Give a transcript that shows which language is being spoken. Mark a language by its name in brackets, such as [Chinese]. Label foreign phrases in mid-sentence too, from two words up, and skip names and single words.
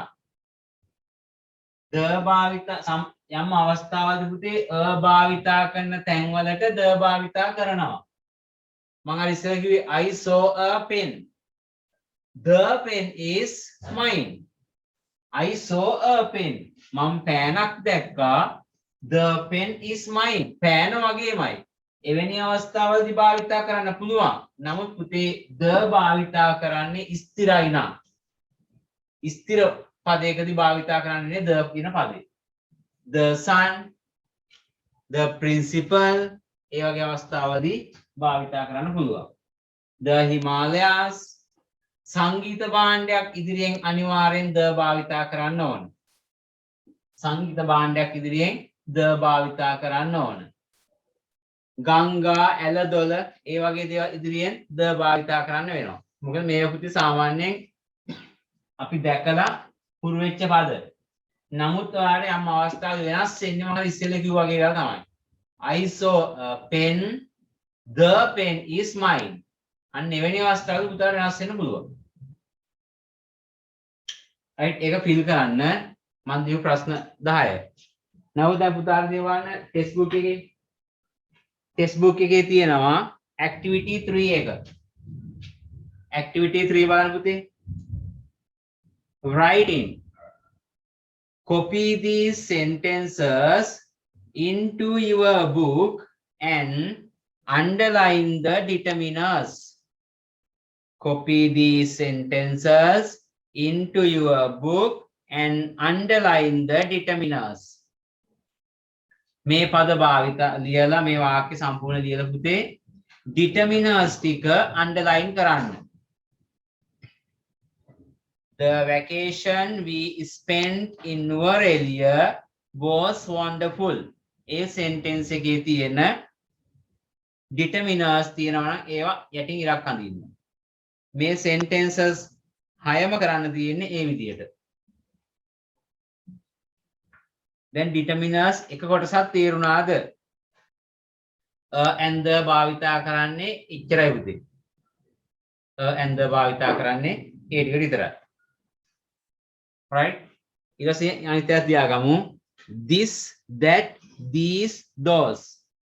[Sinhala] the භාවිතා යම් අවස්ථාවලදී පුතේ භාවිතා කරන තැන්වලට the භාවිතා කරනවා. මම අර ඉස්සර කිව්වේ [English] I saw a pen. The pen is mine. I saw a pen. [Sinhala] මම පෑනක් දැක්කා. [English] The pen is mine. [Sinhala] පෑන වගේමයි. එවැනි අවස්ථාවලදී භාවිතා කරන්න පුළුවන්. නමුත් පුතේ the භාවිතා කරන්නේ ස්ථිරයි නා. ස්ථිර පදයකදී භාවිතා කරන්නේ the කියන පදේ. [English] The sun, the principal [Sinhala] ඒ වගේ අවස්ථාවලදී භාවිතා කරන්න පුළුවන්. [English] The Himalayas, [Sinhala] සංගීත භාණ්ඩයක් ඉදිරියෙන් අනිවාර්යෙන් ද භාවිතා කරන්න ඕන. සංගීත භාණ්ඩයක් ඉදිරියෙන් ද භාවිතා කරන්න ඕන. ගංගා ඇලදොල ඒ වගේ දේවල් ඉදිරියෙන් ද භාවිතා කරන්න වෙනවා. මොකද මේ පුතේ සාමාන්‍යයෙන් අපි දැකලා හුරු වෙච්ච පද. නමුත් ඔයාලට යම් අවස්ථාවක වෙනස් වෙන්නේ මොකද ඉස්සෙල්ලා කිව්වා වගේ ඒවා තමයි. [English] I saw a pen, the pen is mine. [Sinhala] අන්න එවැනි අවස්ථාවක පුතාට වෙනස් වෙන්න පුළුවන්. right ඒක ෆිල් කරන්න මම දීපු ප්‍රශ්න 10. නව දැන් පුතාට දේවන්න [English] text book [Sinhala] එකේ තියෙනවා activity 3 එක. activity 3 බලන්න පුතේ. [English] writing. Copy these sentences into your book and underline the determiners. Copy these sentences into your book and underline the determiners. [Sinhala] මේ පද භාවිත ලියලා මේ වාක්‍ය සම්පූර්ණ ලියලා පුතේ determiners ටික underline කරන්න. [English] The vacation we spent in Nuwara was wonderful. [Sinhala] ඒ sentence එකේ තියෙන determiners තියෙනවා නම් ඒවා යටින් ඉරක් අඳින්න. මේ sentences 6ම කරන්න තියෙන්නේ ඒ විදිහට. දැන් determiners එක කොටසක් තේරුණාද? [English] and the [Sinhala] භාවිතා කරන්නේ ඉච්චරයි පුතේ. [English] and the [Sinhala] භාවිතා කරන්නේ ඒ ටික විතරයි. right? ඊට පස්සේ අනිත් එක තියාගමු. [English] this, that, these, those.